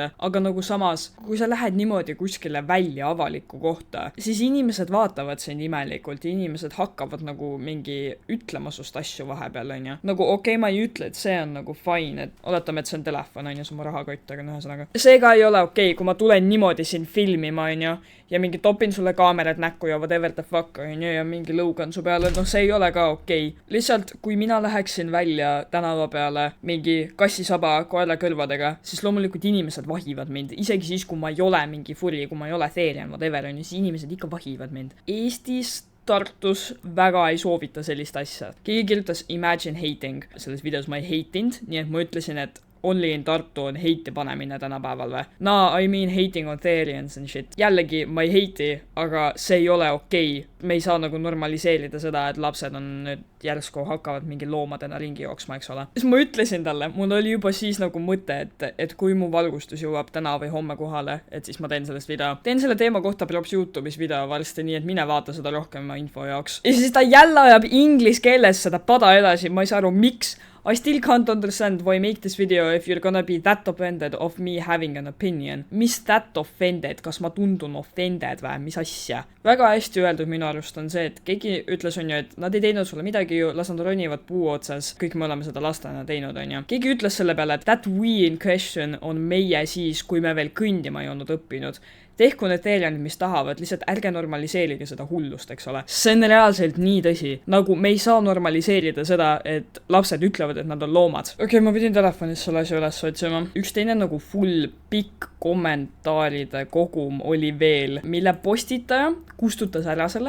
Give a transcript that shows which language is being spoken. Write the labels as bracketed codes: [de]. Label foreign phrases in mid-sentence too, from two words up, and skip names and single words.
[et] Aga nagu samas, kui sa lähed niimoodi kuskile välja avalikku kohta, siis inimesed vaatavad sind imelikult ja inimesed hakkavad nagu mingi ütlema sust asju vahepeal, on ju. Nagu ma ei ütle, et see on nagu fine, et oletame, et see on telefon, on ju, see on mu rahakott, aga ühesõnaga. Seega ei ole kui ma tulen niimoodi siin filmima, on ju, ja mingi topin sulle kaamerad näkku ja [en] whatever the fuck, [et] on ju, ja mingi lõugan su peale, see ei ole ka Lihtsalt, kui mina läheksin välja tänava peale mingi kassisaba koela kõrvadega, siis loomulikult inimesed vahivad mind. Isegi siis, kui ma ei ole mingi furri, kui ma ei ole Therian, whatever, on ju, siis inimesed ikka vahivad mind. Eestis Tartus väga ei soovita sellist asja. Keegi kirjutas [en] imagine hating. [et] Selles videos ma ei heitinud, nii et ma ütlesin, et [en] only in Tartu [et] on heiti panemine tänapäeval või? [en] I mean hating on Therians and shit. [et] Jällegi, ma ei heiti, aga see ei ole Me ei saa nagu normaliseerida seda, et lapsed on nüüd järsku hakkavad mingi loomadena ringi jooksma, eks ole. Siis ma ütlesin talle, mul oli juba siis nagu mõte, et kui mu valgustus jõuab täna või homme kohale, et siis ma teen sellest video. Teen selle teema kohta props YouTube'is video varsti, nii et mine vaata seda rohkem info jaoks. Ja siis ta jälle ajab inglis keeles seda pada edasi, ma ei saa aru, miks. [en] I still can't understand why make this video if you're gonna be that offended of me having an opinion. [et] Mis [en] that offended? [et] Kas ma tundun offended või? Mis asja? Väga hästi öeldud minu arust on see, et keegi ütles, on ju, et nad ei teinud sulle midagi ju, las nad ronivad puu otsas. Kõik me oleme seda lastena teinud, on ju. Keegi ütles selle peale, et [en] that we in question [et] on meie siis, kui me veel kõndima ei olnud õppinud. tehku need Therianid, mis tahavad, lihtsalt ärge normaliseerige seda hullust, eks ole. See on reaalselt nii tõsi. Nagu me ei saa normaliseerida seda, et lapsed ütlevad, et nad on loomad. Okei, ma pidin telefonis selle asja üles otsima. Üks teine nagu full pikk kommentaaride kogum oli veel, mille postitaja kustutas ära selle.